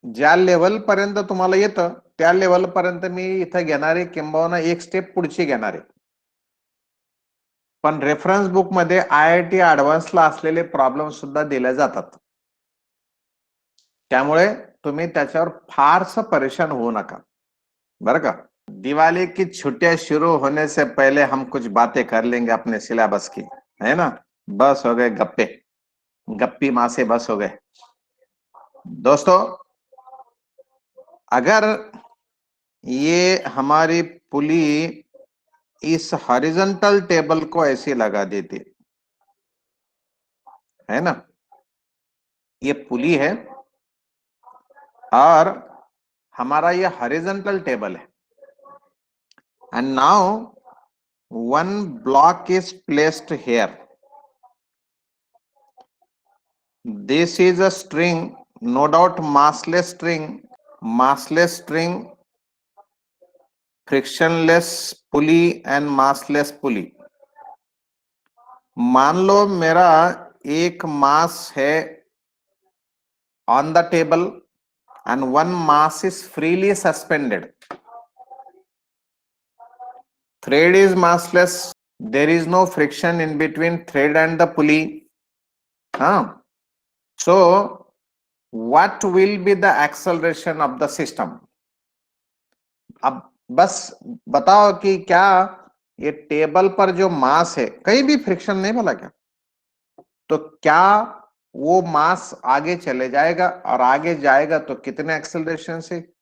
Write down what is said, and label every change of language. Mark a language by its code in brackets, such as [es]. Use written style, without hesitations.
[mr] ज्या लेवल पर्यंत तुम्हाला येतं त्या लेवल पर्यंत मी इथं घेणारे किंबहुना एक स्टेप पुढची घेणारे. पण रेफरन्स बुक मध्ये IIT ऍडव्हान्सला असलेले प्रॉब्लेम सुद्धा दिले जातात. त्यामुळे तुम्ही त्याच्यावर फारसं परेशान होऊ नका बरं का. [hi] दिवाली की छुट्टियां शुरू होने से पहले हम कुछ बातें कर लेंगे अपने सिलेबस की, है ना. बस हो गए गप्पे, गप्पी माँ से बस हो गए. दोस्तों, अगर ये हमारी पुली इस हॉरिजॉन्टल टेबल को ऐसे लगा देती है ना, ये पुली है और हमारा ये हॉरिजॉन्टल टेबल है. [en] And now one block is placed here. This is a string, no doubt massless string, frictionless pulley and massless pulley. [hi] मान लो मेरा एक मास है [en] on the table and one mass is freely suspended. Thread is massless. There is no friction in between thread and the pulley. So what will be the acceleration of the system? [hi] अब बस बताओ कि क्या ये table पर जो मास है, कहीं भी फ्रिक्शन नहीं बोला क्या, तो क्या वो मास आगे चले जाएगा और आगे जाएगा तो कितने एक्सेलरेशन से?